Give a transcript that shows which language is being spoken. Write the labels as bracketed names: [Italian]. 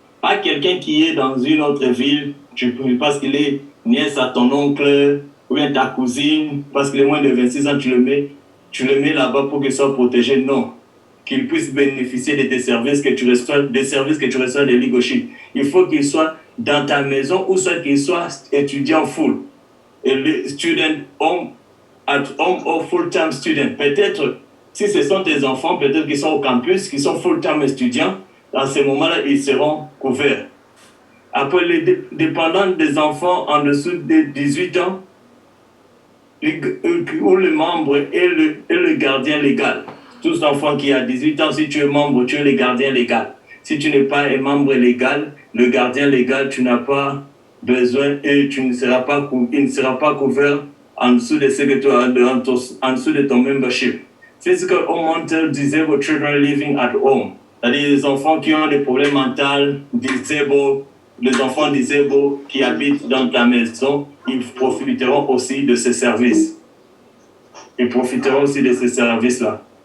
[French] Pas quelqu'un qui est dans une autre ville, parce qu'il est nièce à ton oncle, ou bien ta cousine, parce qu'il est moins de 26 ans, tu le mets là-bas pour qu'il soit protégé. Non. Qu'il puisse bénéficier de tes services que tu reçois, des services que tu reçois de Legal Shield. Il faut qu'il soit dans ta maison ou soit qu'il soit étudiant full. Et le [English] student home, at home or full-time student. [French] Peut-être, si ce sont tes enfants, peut-être qu'ils sont au campus, qu'ils sont full-time étudiants, dans ces moments-là, ils seront couverts. Après, les dépendants des enfants en dessous de 18 ans, ou le membre et le gardien légal. Tout enfant qui a 18 ans, si tu es membre, tu es le gardien légal. Si tu n'es pas un membre légal, le gardien légal, tu n'as pas besoin et il ne sera pas couvert en dessous de ce que tu as en dessous de ton membership. [English] Physical or mental disabled children living at home. [French] C'est-à-dire les enfants qui ont des problèmes mentaux, disabled, les enfants disabled qui habitent dans ta maison, ils profiteront aussi de ces services. Ils profiteront aussi de ces services-là.